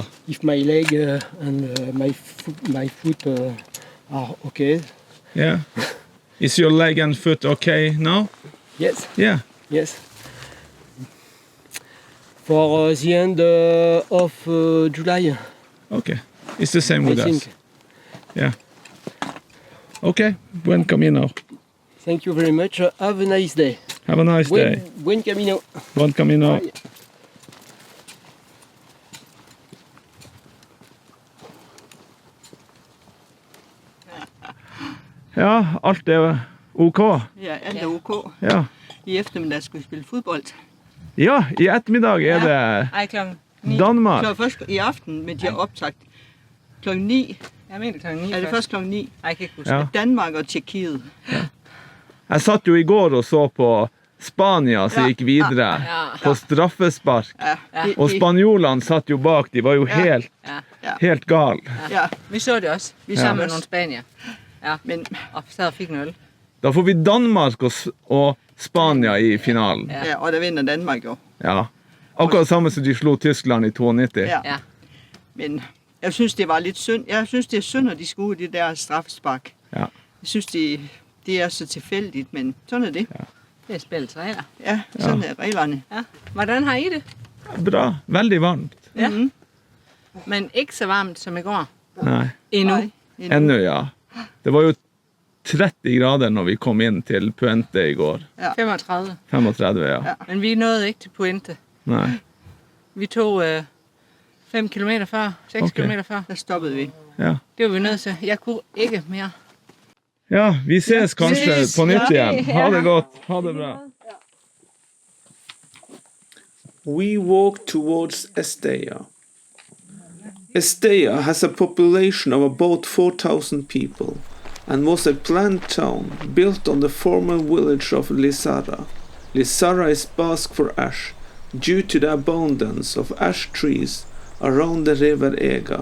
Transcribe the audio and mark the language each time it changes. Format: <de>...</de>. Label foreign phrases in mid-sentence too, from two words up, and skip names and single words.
<en>If my leg and my foot are okay. Yeah. Is your leg and foot okay now? Yes. Yeah. Yes. For the end of July, Okay. It's the same I with us. think. Yeah.</en> <es>Okay. Buen camino.</es> <en>Thank you very much. Have a nice day. Have a nice day.</en> <es>Buen camino. Buen camino.</es> <en>Bye.</en> <da>Ja, alt OK. Ja, alt OK. Ja. I eftermiddag skal vi spille fodbold.</da> <no>Ja, i ettermiddag det</no> <da>Ej, klokken 9. Danmark. Så først i aften, men de har optaget klokken 9 Jeg mener klokken 9 Er det først klokken 9? Nej, jeg kan ikke huske. Ja. Danmark og Tjekkiet.</da> <no>Jeg satt jo i går og så på Spania som gikk videre på straffespark. Og spanjolene satt jo bak, de var jo helt gal. Ja.</no> <da>Vi så det også. Vi sammen med nogle spanier. Ja, men og sad og fik en øl.</da> <no>Da får vi Danmark og Spania i finalen.</no> <da>Ja, og der vinder Danmark jo. Ja.</da> <no>Akkurat samme som de slo Tyskland i 92. Ja.</no> <da>Men jeg synes, det var lidt synd. Jeg synes, det er synd, at de skulle ud i det der straffespark. Ja. Jeg synes, det er så tilfældigt, men sådan er det. Ja. Det er spillets regler. Ja, sådan er reglerne. Ja. Hvordan har I det?</da> <no>Bra. Veldig varmt. Ja. Men ikke så varmt som i går. Nei.</no> <da>Endnu.</da> <no>Ennå, ja. Det var jo 30 grader når vi kom inn til Puente i går. Ja. 35. 35, ja.</no> <da>Men vi nåede ikke til Puente.</da> <no>Nei.</no> <da>Vi tog 5 kilometer før, 6 kilometer før. Der stoppede vi. Ja. Det var vi nødt til. Jeg kunne ikke mere.</da> <no>Ja, vi ses kanskje på nytt igjen. Ha det godt. Ha det bra.</no> <en>We walk towards Estella. Estella has a population of about 4,000 people and was a planned town built on the former village of Lizarra. Lizarra is Basque for ash, due to the abundance of ash trees around the river Ega.</en>